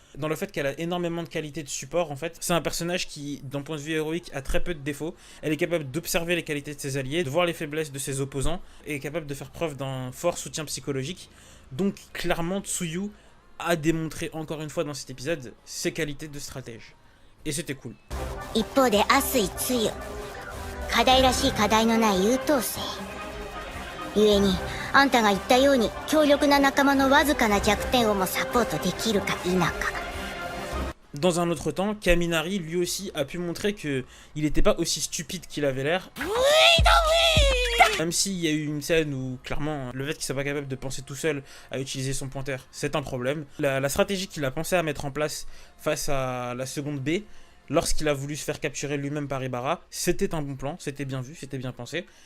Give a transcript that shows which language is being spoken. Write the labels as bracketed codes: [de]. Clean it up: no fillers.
[fr] Dans le fait qu'elle a énormément de qualités de support, en fait. C'est un personnage qui, d'un point de vue héroïque, a très peu de défauts. Elle est capable d'observer les qualités de ses alliés, de voir les faiblesses de ses opposants, et est capable de faire preuve d'un fort soutien psychologique. Donc, clairement, Tsuyu a démontré encore une fois dans cet épisode ses qualités de stratège. Et c'était cool. [ja] 一方でAsui Tsuyu、課題らしい課題のない優等生。故に、あんたが言ったように強力な仲間のわずかな弱点をもサポートできるか否か。 [fr] Dans un autre temps, Kaminari lui aussi a pu montrer qu'il n'était pas aussi stupide qu'il avait l'air. Oui, Même s'il y a eu une scène où, clairement, le fait qu'il soit pas capable de penser tout seul à utiliser son pointeur, c'est un problème. La stratégie qu'il a pensé à mettre en place face à la seconde B, lorsqu'il a voulu se faire capturer lui-même par Ibarra, c'était un bon plan, c'était bien vu, c'était bien pensé.